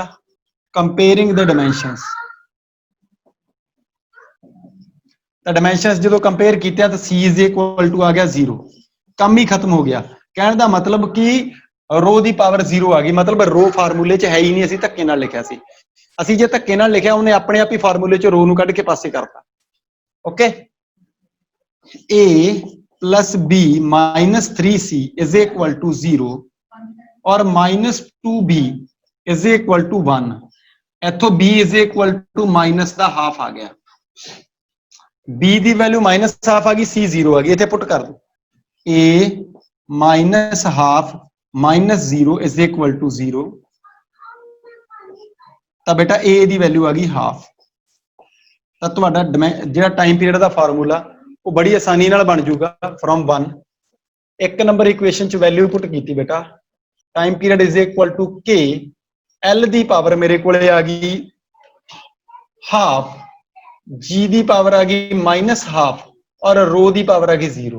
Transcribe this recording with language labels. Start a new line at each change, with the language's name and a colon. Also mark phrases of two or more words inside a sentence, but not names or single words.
English: comparing the dimensions,
Punjabi: ਤਾਂ ਡਾਈਮੈਂਸ਼ਨਸ ਜਦੋਂ ਕੰਪੇਅਰ ਕੀਤਿਆ ਤਾਂ C = ਆ ਗਿਆ 0। ਕੰਮ ਹੀ ਖਤਮ ਹੋ ਗਿਆ। ਕਹਿਣ ਦਾ ਮਤਲਬ ਕਿ ਰੋ ਦੀ ਪਾਵਰ 0 ਆ ਗਈ, ਮਤਲਬ ਰੋ ਫਾਰਮੂਲੇ 'ਚ ਹੈ ਹੀ ਨਹੀਂ, ਅਸੀਂ ਧੱਕੇ ਨਾਲ ਲਿਖਿਆ ਸੀ। ਅਸੀਂ ਜੇ ਧੱਕੇ ਨਾਲ ਲਿਖਿਆ ਉਹਨੇ ਆਪਣੇ ਆਪ ਹੀ ਫਾਰਮੂਲੇ 'ਚ ਰੋ ਨੂੰ ਕੱਢ ਕੇ ਪਾਸੇ ਕਰਤਾ। ਓਕੇ,
English: a plus b minus 3c is equal to 0 ਔਰ minus 2b is equal to 1।
Punjabi: ਇੱਥੋਂ
English: b is equal to minus
Punjabi: ਦਾ ਹਾਫ ਆ ਗਿਆ, b ਦੀ ਵੈਲਿਊ
English: minus half
Punjabi: ਆ ਗਈ, c 0 ਆ ਗਈ। ਇੱਥੇ ਪੁੱਟ ਕਰ ਦੋ
English: a minus half minus 0 is equal to 0।
Punjabi: ਤਾਂ ਬੇਟਾ a ਦੀ ਵੈਲਿਊ ਆ ਗਈ ਹਾਫ। ਤਾਂ ਤੁਹਾਡਾ ਜਿਹੜਾ
English: time period
Punjabi: ਦਾ ਫਾਰਮੂਲਾ ਉਹ ਬੜੀ ਆਸਾਨੀ ਨਾਲ ਬਣ ਜਾਊਗਾ ਫਰੋਮ 1। ਇੱਕ ਨੰਬਰ ਇਕੁਏਸ਼ਨ 'ਚ ਵੈਲਿਊ ਪੁੱਟ ਕੀਤੀ ਬੇਟਾ,
English: time period is equal to k,
Punjabi: l ਦੀ ਪਾਵਰ ਮੇਰੇ ਕੋਲੇ ਆ ਗਈ ਹਾਫ, g ਦੀ ਪਾਵਰ ਆ ਗਈ
English: minus half
Punjabi: ਔਰ ਰੋ ਦੀ ਪਾਵਰ ਆ ਗਈ 0।